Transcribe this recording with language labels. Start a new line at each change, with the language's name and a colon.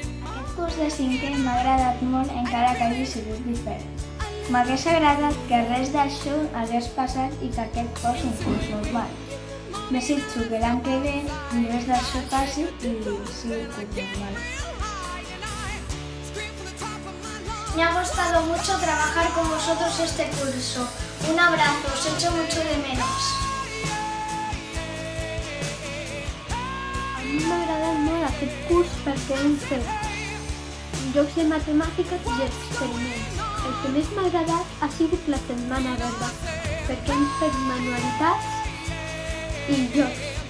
Catalan: Aquest curs de 5è m'ha agradat molt encara que hagi sigut diferent. M'hagués agradat que res d'això hagués passat i que aquest fos un curs normal. Desitjo que l'any que ve res d'això passi i sigui un curs normal.
Spanish: Me ha costado mucho trabajar con vosotros este curso. Un abrazo, os echo mucho de menos.
Catalan: A mi m'ha agradat molt aquest curs perquè hem fet jocs de matemàtiques i experiments. El que més m'ha agradat ha sigut la setmana verda, perquè hem fet manualitats i jocs.